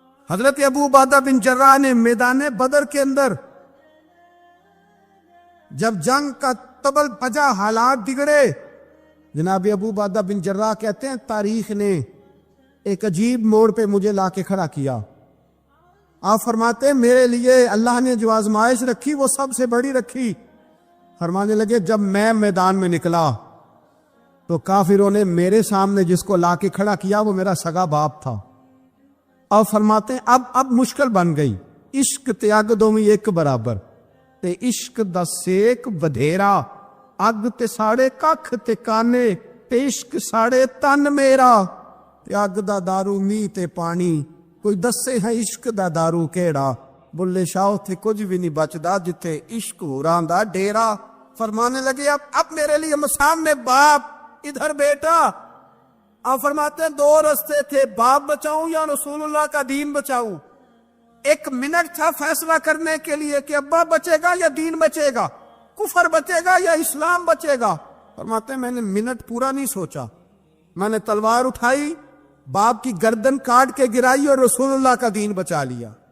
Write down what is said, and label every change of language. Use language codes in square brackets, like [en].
[ur] حضرت ابو عبیدہ بن جراح نے میدان بدر کے اندر جب جنگ کا تبل بجا, حالات بگڑے, جناب ابو عبیدہ بن جراح کہتے ہیں تاریخ نے ایک عجیب موڑ پہ مجھے لا کے کھڑا کیا. آپ فرماتے ہیں میرے لیے اللہ نے جو آزمائش رکھی وہ سب سے بڑی رکھی. فرمانے لگے جب میں میدان میں نکلا تو کافروں نے میرے سامنے جس کو لا کے کھڑا کیا وہ میرا سگا باپ تھا. اور فرماتے ہیں اب مشکل بن گئی, [pa] عشق تیاگ دومی ایک برابر, تے عشق دا سیک بدھیرا, اگ تے ساڑے ککھ تے کانے, تے عشق ساڑے تن میرا, تے اگ دا دارو می تے پانی, کوئی دسے ہے عشق دا دارو کیڑا, بلے شاہ تھے کچھ بھی نہیں بچدا جتے عشق ہوراں دا ڈیرا. [ur] فرمانے لگے اب میرے لیے سامنے باپ, ادھر بیٹا. آپ فرماتے ہیں 2 رستے تھے, باپ بچاؤں یا رسول اللہ کا دین بچاؤں. 1 منٹ تھا فیصلہ کرنے کے لیے کہ ابا بچے گا یا دین بچے گا, کفر بچے گا یا اسلام بچے گا. فرماتے ہیں میں نے منٹ پورا نہیں سوچا, میں نے تلوار اٹھائی, باپ کی گردن کاٹ کے گرائی اور رسول اللہ کا دین بچا لیا.